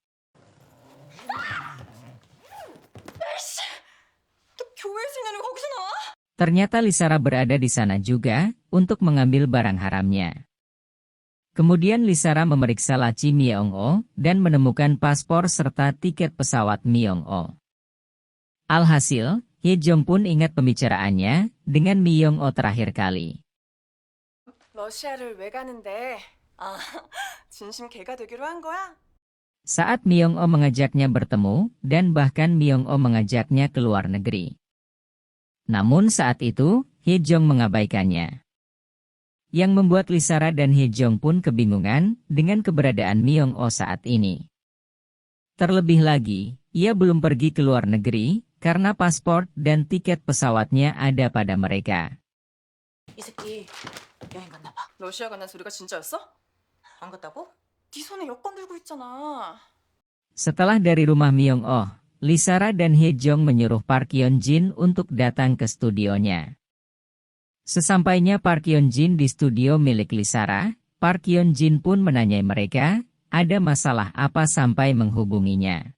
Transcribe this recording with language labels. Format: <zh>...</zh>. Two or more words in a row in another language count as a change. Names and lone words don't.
<id>Ternyata Lisara berada di sana juga, untuk mengambil barang haramnya. Kemudian Lisara memeriksa laci Myung-oh, dan menemukan paspor serta tiket pesawat Myung-oh. Alhasil, Hee Jong pun ingat pembicaraannya, dengan Myung-oh terakhir kali.</id> <ko>러시아를 왜 가는데? 아, 진심 개가 되기로 한 거야?</ko> <id>Saat Myung-oh mengajaknya bertemu, dan bahkan Myung-oh mengajaknya ke luar negeri. Namun saat itu, Hee Jong mengabaikannya. Yang membuat Lisara dan Hee Jong pun kebingungan dengan keberadaan Myung-oh saat ini. Terlebih lagi, ia belum pergi ke luar negeri, karena paspor dan tiket pesawatnya ada pada mereka.</id> <ko>이 새끼 여행 갔나 봐. 러시아 간다는 소리가 진짜였어? 안 갔다고? 네 손에 여권 들고 있잖아.</ko> <id>Setelah dari rumah Myung-oh, Lisara dan Hee Jong menyuruh Park Yeon-jin untuk datang ke studionya. Sesampainya Park Yeon-jin di studio milik Lisara, Park Yeon-jin pun menanyai mereka, ada masalah apa sampai menghubunginya.</id>